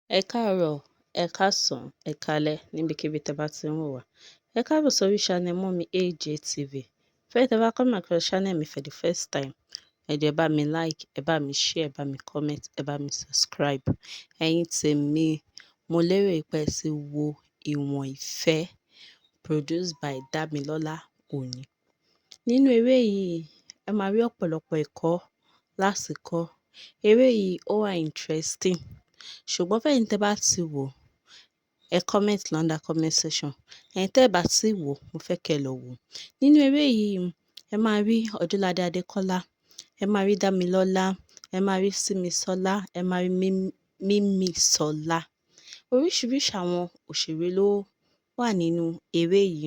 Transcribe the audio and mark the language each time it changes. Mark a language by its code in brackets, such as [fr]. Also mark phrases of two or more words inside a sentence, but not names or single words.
[yo] Ẹ káàárọ̀, ẹ káàsán, ẹ káalẹ́ níbikíbi tẹ́ bá ti ń wò wá. Ẹ káàbọ̀ sórí channel Mummy AJ TV. If tẹ́ bá [en] come across channel [yo] mi [en] for the first time, [yo] ẹ jọ̀ọ́ ẹ bá mi like, ẹ bá mi share, ẹ bá mi comment, ẹ bá mi subscribe. Ẹ̀yin tèmi, mo lérò pé ẹ ti wo Ìwọ̀n Ìfẹ́ [en] produced by [yo] Damilola Oni. Nínú eré yìí, ẹ máa rí ọ̀pọ̀lọpọ̀ ẹ̀kọ́ láti kọ́. Eré yìí ó wà interesting. Ṣùgbọ́n fẹ́yìn tẹ́ bá ti wò, ẹ [en] comment under comment section. [yo] Ẹ̀yin tẹ́ bá ti wò, mo fẹ́ kẹ́ lọ wò. Nínú eré yìí, ẹ máa rí Ọdúnládé Adékọ́lá, ẹ máa rí Dámilọ́lá, ẹ máa rí Símisọ́lá, ẹ máa rí Mímísọ́lá. Oríṣiríṣi àwọn òṣèré ló wà nínú eré yìí.